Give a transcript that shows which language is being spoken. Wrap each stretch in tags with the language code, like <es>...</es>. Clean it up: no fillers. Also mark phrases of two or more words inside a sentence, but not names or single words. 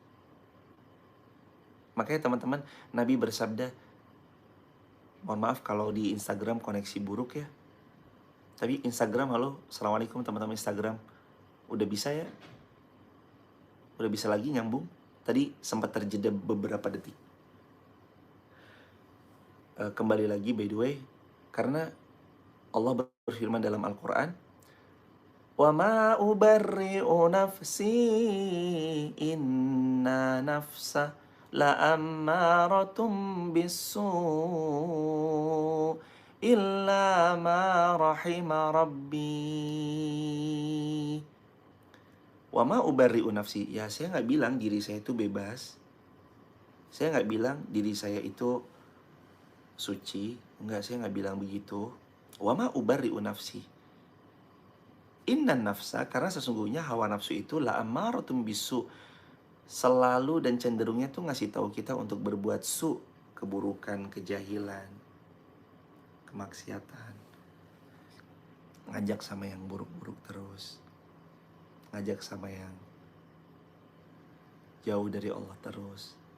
<id>Makanya teman-teman, Nabi bersabda, mohon maaf kalau di Instagram koneksi buruk ya. Tapi Instagram, halo, assalamualaikum teman-teman Instagram. Udah bisa ya? Udah bisa lagi nyambung? Tadi sempat terjeda beberapa detik. Kembali lagi</id> <en>by the way,</en> <id>karena Allah berfirman dalam Al-Quran,</id> <ar>"وما أبرئ نفسي إن النفس لأمارة بالسوء إلا ما رحم ربي. وما أبرئ نفسي.</ar> <id>Ya, saya nggak bilang diri saya itu bebas. Saya nggak bilang diri saya itu suci. Enggak, saya nggak bilang begitu.</id> <ar>وما أبرئ نفسي إن النفس,</ar> <id>karena sesungguhnya hawa nafsu itu</id> <ar>لأمارة بالسوء.</ar> <id>Selalu dan cenderungnya tuh ngasih tahu kita untuk berbuat keburukan, kejahilan, kemaksiatan. Ngajak sama yang buruk-buruk terus. Ngajak sama yang jauh dari Allah terus.</id>